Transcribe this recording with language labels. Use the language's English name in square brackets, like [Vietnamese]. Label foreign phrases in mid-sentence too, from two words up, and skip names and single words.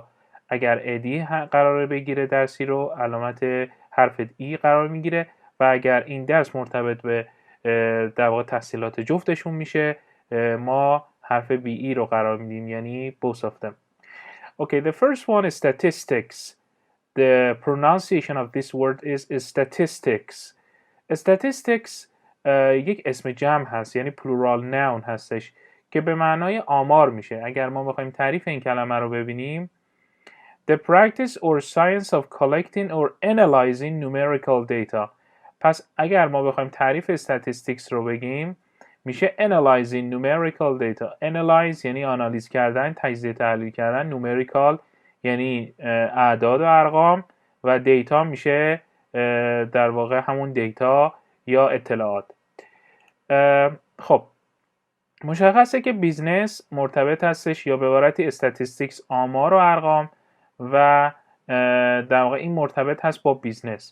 [Persian] اگر ادی قراره بگیره درسی رو، علامت حرف ای قرار میگیره. و اگر این درس مرتبط به در واقع تحصیلات جفتشون میشه، ما حرف بی ای رو قرار میدیم، یعنی [English] both of them. Okay, the first one is statistics. The pronunciation of this word is statistics. [Persian] Statistics یک اسم جمع هست، یعنی [English] plural noun [Persian] هستش که به معنای آمار میشه. اگر ما بخوایم تعریف این کلمه رو ببینیم، [English] the practice or science of collecting or analyzing numerical data. [Persian] پس اگر ما بخوایم تعریف statistics رو بگیم، میشه [English] analyzing numerical data. [Persian] analyze یعنی آنالیز کردن، تجزیه تحلیل کردن. numerical یعنی اعداد و ارقام، و دیتا میشه در واقع همون دیتا یا اطلاعات. خب مشخصه که بیزنس مرتبط هستش یا به عبارتی استاتیستیکس آمار و ارقام، و در واقع این مرتبط هست با بیزنس.